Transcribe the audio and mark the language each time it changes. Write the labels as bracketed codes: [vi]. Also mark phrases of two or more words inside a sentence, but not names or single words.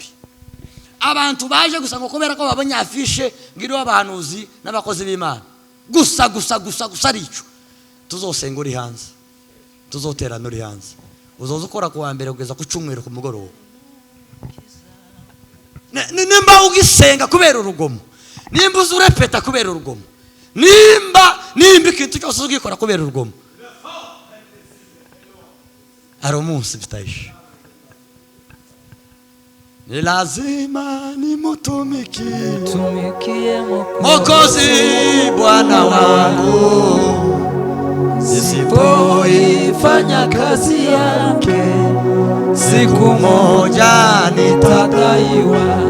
[rn] Abantu baje gusa ngo kubera ko babonye afishe ngiriho abahanuzi n'abakozi b'Imana gusa arico tuzosenga uri hanze, tuzoterana uri hanze, uzoza ukora ku wa mbere kugeza ku cyumweru ku mugoroba. Nimba ugisenga kubera urugomo, nimba uzurepeta kubera urugomo, nimba ikintu cyose ugikora kubera urugomo, ari umunsi bitaisha. [sw] Ni lazima nimutumikie Mwokozi Bwana wangu, nisipoifanya kazi yake siku moja nitadaiwa.